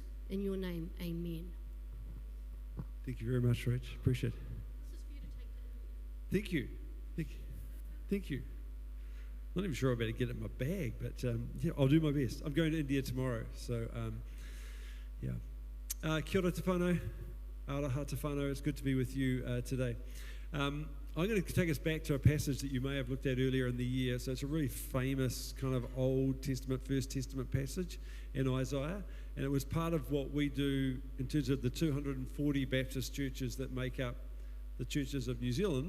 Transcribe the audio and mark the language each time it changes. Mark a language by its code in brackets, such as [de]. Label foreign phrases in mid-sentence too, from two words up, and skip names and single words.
[en] In your name, amen. Thank you very much, Rich. Appreciate it. This is for you to take. Thank you. Thank you. Not even sure I better get it in my bag, but yeah, I'll do my best. I'm going to India tomorrow, so yeah. [mi] Kia ora te whānau, araha te whānau. [en] It's good to be with you today. I'm going to take us back to a passage that you may have looked at earlier in the year. So it's a really famous kind of Old Testament, First Testament passage in Isaiah, and it was part of what we do in terms of the 240 Baptist churches that make up the churches of New Zealand.